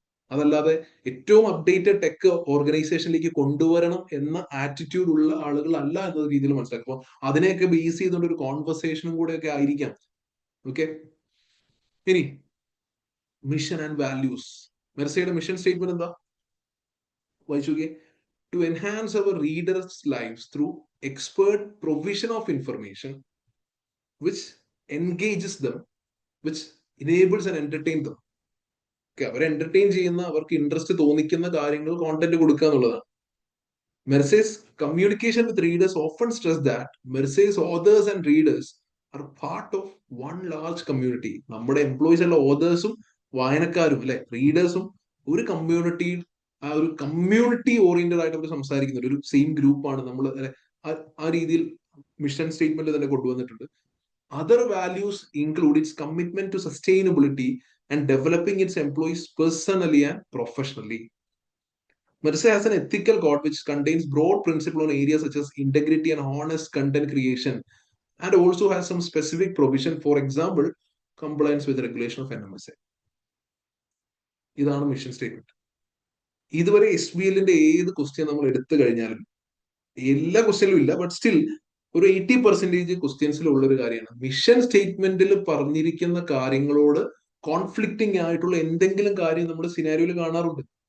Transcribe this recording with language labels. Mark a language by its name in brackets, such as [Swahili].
[Malayalam] അതല്ലാതെ ഏറ്റവും updated tech ഓർഗനൈസേഷനിലേക്ക് കൊണ്ടുവരണം എന്ന ആറ്റിറ്റ്യൂഡ് ഉള്ള ആളുകളല്ല എന്ന രീതിയിൽ മനസ്സിലാക്കും. അപ്പോൾ അതിനെയൊക്കെ ബേസ് ചെയ്തുകൊണ്ട് ഒരു കോൺവെർസേഷനും കൂടെ ഒക്കെ ആയിരിക്കാം. ഓക്കെ, ഇനി mission and values. മെർസയുടെ mission statement എന്താ വായിച്ചോക്കെ? [English] To enhance our readers' lives through expert provision of information which engages them, which enables and entertain them. [Malayalam] അവരെ എന്റർടൈൻ ചെയ്യുന്ന, അവർക്ക് ഇൻട്രസ്റ്റ് തോന്നിക്കുന്ന കാര്യങ്ങൾ കോണ്ടന്റ് കൊടുക്കുക എന്നുള്ളതാണ്. [English] Merce's communication with readers often stress that Merce's authors and readers are part of one large community. [Malayalam] നമ്മുടെ employees ഉള്ള ഓതേഴ്സും വായനക്കാരും അല്ലെ റീഡേഴ്സും ഒരു കമ്മ്യൂണിറ്റി, ആ ഒരു കമ്മ്യൂണിറ്റി ഓറിയന്റഡ് ആയിട്ട് അവർ സംസാരിക്കുന്ന ഒരു സെയിം ഗ്രൂപ്പാണ് നമ്മൾ ആ രീതിയിൽ മിഷൻ സ്റ്റേറ്റ്മെന്റ് തന്നെ കൊണ്ടുവന്നിട്ടുണ്ട്. [English] Other values include its commitment to sustainability and developing its employees personally and professionally. Mercer has an ethical code which contains broad principles on areas such as integrity and honest content creation, and also has some specific provision, for example, compliance with the regulation of NMSA. [Malayalam] ഇതാണ് mission statement. ഇതുവരെ SBLന്റെ ഏത് question നമ്മൾ എടുത്തു കഴിഞ്ഞാലും, എല്ലാ ക്വസ്റ്റ്യനിലും ഇല്ല, but still ഒരു 80% ക്വസ്റ്റ്യൻസിലുള്ള ഒരു കാര്യമാണ് മിഷൻ സ്റ്റേറ്റ്മെന്റിൽ പറഞ്ഞിരിക്കുന്ന കാര്യങ്ങളോട് കോൺഫ്ലിക്റ്റിംഗ് ആയിട്ടുള്ള എന്തെങ്കിലും കാര്യം നമ്മുടെ സിനാരിയോയിൽ കാണാറുണ്ട്.